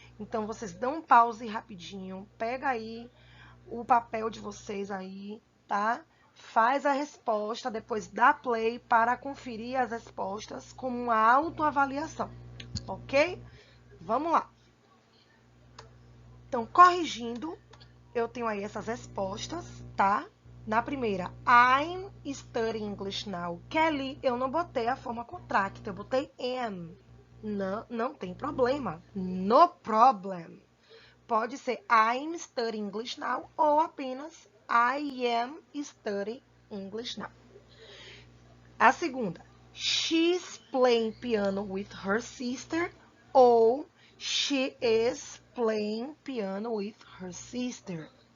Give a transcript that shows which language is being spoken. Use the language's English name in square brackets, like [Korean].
[Portuguese] Então, vocês dão um pause rapidinho, pega aí o papel de vocês aí, tá? Faz a resposta, depois dá play para conferir as respostas como uma autoavaliação, ok? Vamos lá. Então, corrigindo, eu tenho aí essas respostas, tá? Na primeira, [English] I'm studying English now. [Portuguese] Kelly, eu não botei a forma contracta, eu botei am. Não tem problema. [English] No problem. [Portuguese] Pode ser [English] I'm studying English now [Portuguese] ou apenas [English] I am studying English now. [Portuguese] A segunda, [English] she's playing piano with her sister ou she is playing piano with her sister.